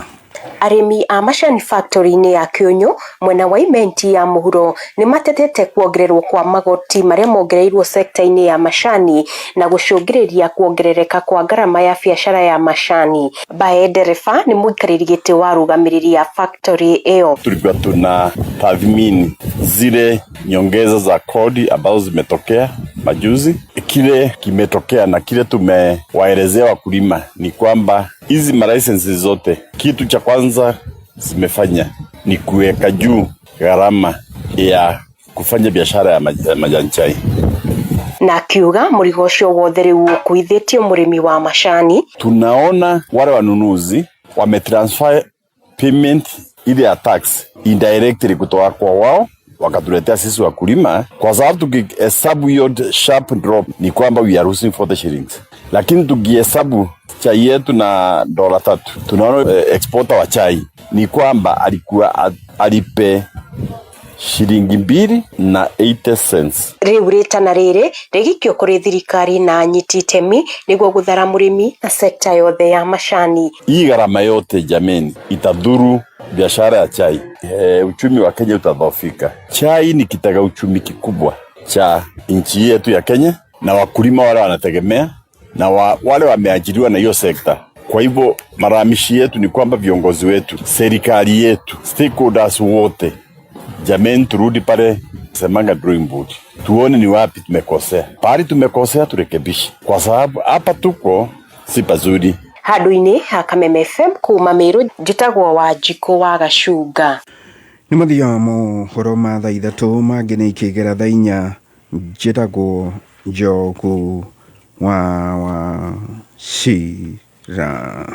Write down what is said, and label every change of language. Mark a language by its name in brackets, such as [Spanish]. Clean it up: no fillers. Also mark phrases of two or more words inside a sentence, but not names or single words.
[Kikuyu] Arĩmi a macani factory-inĩ ya Kĩũnyũ mwena wa Imenti ya mũhuro nĩ matetete kuongererwo kwa magoti marĩa mongereirwo sekta-inĩ ya macani na gũcũngĩrĩria kuongerereka kwa ngarama ya biacara ya macani. Bae Ndereba nĩ mũikarĩri gĩtĩ wa rũgamĩrĩri ya factory ĩyo. [Swahili] Tulikuwa tuna tathmini zile nyongeza za kodi ambazo zimetokea majuzi. Kile kimetokea na kile tumewaelezea wakulima ni kwamba hizi licenses zote, kitu cha kwanza zimefanya ni kuweka juu gharama ya kufanya biashara ya majani chai. [Kikuyu] Na kiuga mũrigo ũcio wothe rĩu ũkuithĩtio mũrĩmi wa macani. [Swahili] Tunaona wale wanunuzi wametransfer payment ile ya tax indirectly kutoka kwa wao wakatuletea sisi wakulima, kwa sababu tukihesabu hiyo [English] sharp drop [Swahili] ni kwamba [English] we are losing 40 shillings. [Swahili] Lakini tukihesabu chai yetu na $3, tunaona exporter wa chai ni kwamba alikuwa alipe shilingi 2 na 80 cents. [Kikuyu] Rĩu rĩtana rĩrĩ rĩgĩkio kũrĩ thirikari na anyiti itemi nĩguo gũthara mũrĩmi na sekta yothe ya macani. [Swahili] Hii gharama yote jameni itadhuru biashara ya chai. Uchumi wa Kenya utadhoofika. Chai ni kitega uchumi kikubwa cha nchi yetu ya Kenya, na wakulima wale wanategemea na wale wameajiriwa na hiyo sekta. Kwa hivyo maramishi yetu ni kwamba viongozi wetu, serikali yetu, stakeholders wote, jameni turudi pale semanga [English] drawing board. [Swahili] Tuone ni wapi tumekosea. Pahali tumekosea turekebishe, kwa sababu hapa tuko si pazuri. [Kikuyu] Handũ-inĩ ha Kameme FM kuma Meru, njĩtagwo Wanjikũ wa Gacunga. Nĩ mũthia mohoro ma thaa 3 mangĩ nĩ ikĩgera thaa 4, njĩtagwo Njogu wa Shira.